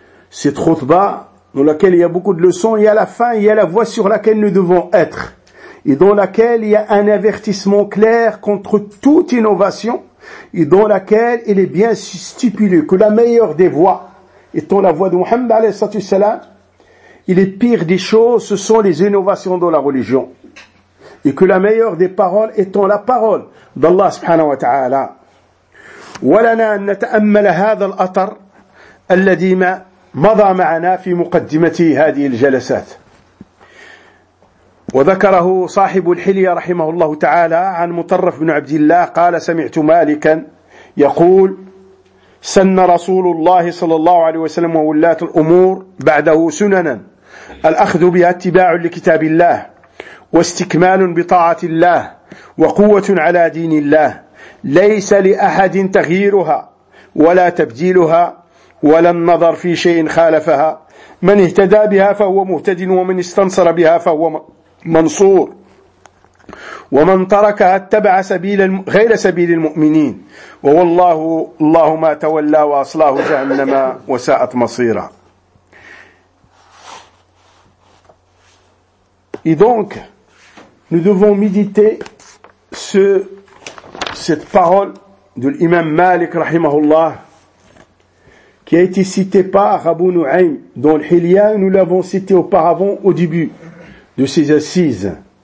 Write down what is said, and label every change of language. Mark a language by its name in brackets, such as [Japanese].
[French] Cette khutba dans laquelle il y a beaucoup de leçons, et à la fin, il y a la voie sur laquelle nous devons être, et dans laquelle il y a un avertissement clair contre toute innovation, et dans laquelle il est bien stipulé que la meilleure des voies étant la voie de Mohammed alayhi salatu salam, et les pires des choses, ce sont les innovations dans la religion. Et que la meilleure des paroles étant la parole d'Allah subhanahu wa ta'ala. [Arabic] وَلَنَا نَتَأَمَّلَ هَذَا الْأَطَرَ الَّذِي مَضَى مَعَنَا فِي مُقَدِّمَتِي هَذِي الْجَلَسَاتِ وذكره صاحب الحلية رحمه الله تعالى عن مطرف بن عبد الله قال سمعت مالكا يقول سن رسول الله صلى الله عليه وسلم وولاة الأمور بعده سننا الأخذ بها اتباع لكتاب الله واستكمال بطاعة الله وقوة على دين الله ليس لأحد تغييرها ولا تبديلها ولا النظر في شيء خالفها من اهتدى بها فهو مهتد ومن استنصر بها فهو منصور ومن تركها اتبع سبيل غير سبيل المؤمنين والله الله ما تولى وأصلاه جهنم وساءت مصيرا. [French] Et donc nous devons méditer cette parole de l'imam Malik rahimahullah, qui a été citée par Abu Nu'aym dans le Hilya. Nous l'avons cité auparavant au début de ses assises.